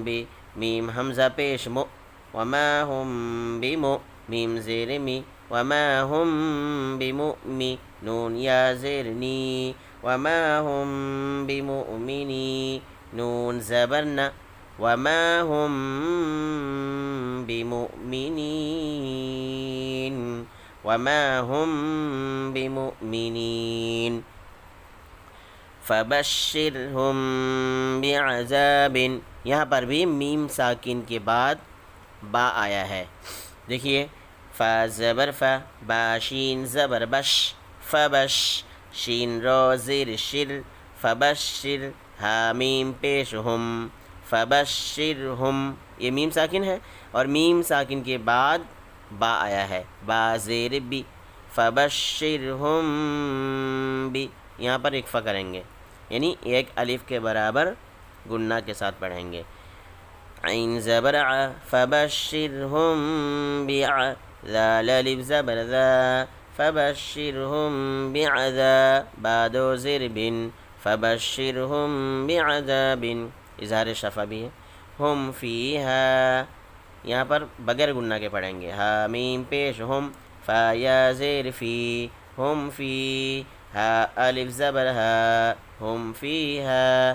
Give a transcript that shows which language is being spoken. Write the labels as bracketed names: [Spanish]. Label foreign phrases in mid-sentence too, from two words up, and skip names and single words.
[Urdu] بی، میم حمزہ پیش مو، [Arabic] وما ہم بمو، [Urdu] میم زیر می، [Arabic] وما ہم بمؤمی، [Urdu] نون یا زیر نی، [Arabic] وما ہم بمؤمنی، [Urdu] نون زبر نا، [Arabic] وما ہم بمؤمنین، وما ہم بمؤمنین. فبشرہم بعذاب، [Urdu] یہاں پر بھی میم ساکن کے بعد با آیا ہے. دیکھیے، فا زبر فا، با شین زبر بش، فبش، شین را زیر شر، فبشر، ہا میم پیش ہم، فبشرہم، یہ میم ساکن ہے اور میم ساکن کے بعد با آیا ہے، با زیر بی، [Arabic] فبشرہم بی، [Urdu] یہاں پر اکفا کریں گے، یعنی ایک الف کے برابر گننا کے ساتھ پڑھیں گے. عین زبر ع، [Arabic] فبشرہم بع، [Urdu] ذال الف زبر ذا، [Arabic] فبشرہم بعذاب، [Urdu] با دو زیر بن، [Arabic] فبشرہم بعذاب، [Urdu] اظہار شفا بھی ہے. [Arabic] ہم فیہا، [Urdu] یہاں پر بغیر گننا کے پڑھیں گے، ہا میم پیش ہم، فا یا زیر فی، [Arabic] ہم فی، [Urdu] ہا الف زبر ہا، [Arabic] ہم فیہا.